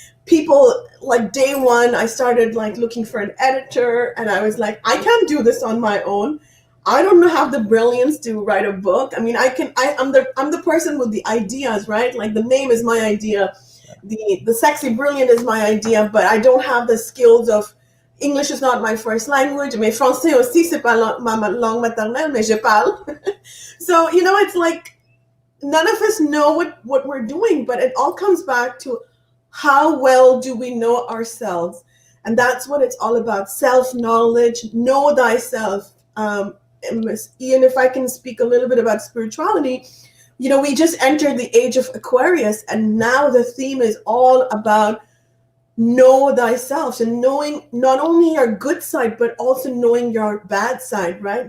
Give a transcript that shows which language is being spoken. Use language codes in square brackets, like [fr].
[en] People, like day one, I started like looking for an editor, and I was like, I can't do this on my own. I don't have the brilliance to write a book. I mean, I'm the person with the ideas, right? Like the name is my idea. The sexy brilliant is my idea, but I don't have the skills of English is not my first language. [fr] Mais français aussi, c'est pas ma langue maternelle, mais je parle. [en] So, it's like none of us know what we're doing, but it all comes back to how well do we know ourselves? And that's what it's all about. Self-knowledge, know thyself. Ian, if I can speak a little bit about spirituality, we just entered the age of Aquarius, and now the theme is all about know thyself, and knowing not only your good side, but also knowing your bad side, right?